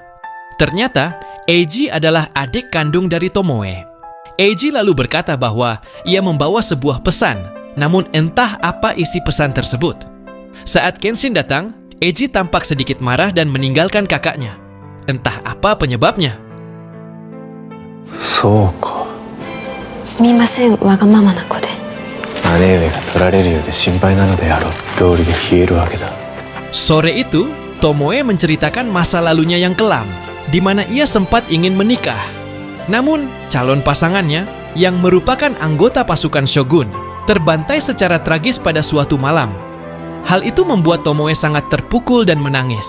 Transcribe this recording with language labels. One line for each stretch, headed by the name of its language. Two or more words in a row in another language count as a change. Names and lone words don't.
Indonesian: Ternyata, Eiji adalah adik kandung dari Tomoe. Eiji lalu berkata bahwa ia membawa sebuah pesan, namun entah apa isi pesan tersebut. Saat Kenshin datang, Eiji tampak sedikit marah dan meninggalkan kakaknya. Entah apa penyebabnya.
Japanese: そうか。すみません、わがままな子で。姉上が取られるようで心配なのであろう。道理で冷えるわけだ。
Indonesian: Sore itu, Tomoe menceritakan masa lalunya yang kelam, di mana ia sempat ingin menikah. Namun, calon pasangannya, yang merupakan anggota pasukan Shogun, terbantai secara tragis pada suatu malam. Hal itu membuat Tomoe sangat terpukul dan menangis.